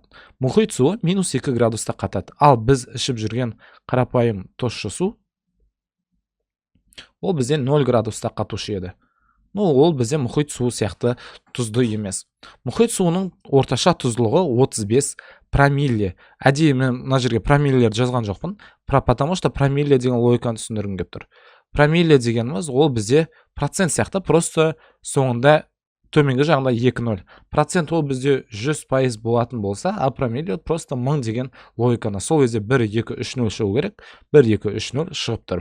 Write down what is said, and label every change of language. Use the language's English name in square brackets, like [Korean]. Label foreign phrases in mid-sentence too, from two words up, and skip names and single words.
[Kazakh] Мұхит суы -2 градуста қатады. Ал біз ішіп жүрген қарапайым тұщы су, ол бізде 0 градуста қатушы еді. Ол бізде мұхит суы сияқты тұзды емес. Мұхит суының орташа тұздылығы 35 промилле. Әдейі мен мына жерге промиллелерді жазған жоқпын, [Russian] потому что [Kazakh] промилле деген логиканы түсіндіргім келіп тұр. Промилле дегеніміз ол бізде процент сияқты, просто соңында төменгі жағында 2-0. Процент ол бізде 100% болатын болса, а промилле просто 1000 деген логиканы. Сол кезде 1-2-3-0 шығу керек, 1-2-3-0 шығып тұр.